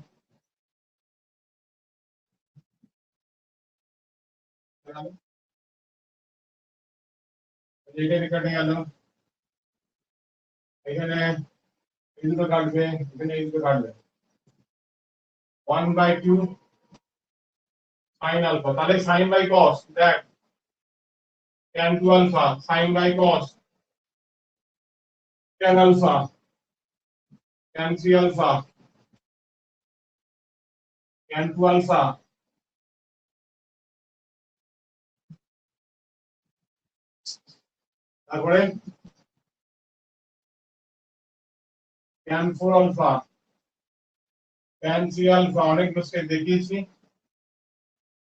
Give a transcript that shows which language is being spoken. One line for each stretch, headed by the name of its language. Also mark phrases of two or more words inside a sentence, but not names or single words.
Bangla: এইটা কেটে গেল, এখানে এই দুটো কাটবে, এখানে এই দুটো কাটবে,
English: 1/2 sin alpha, তাহলে sin by cos দেখ tan 2 alpha sin by cos tan alpha tan 3 alpha tan 2 alpha, তারপরে tan 4 alpha tan 3 alpha,
Bangla: অনেক লোককে দেখিয়েছি।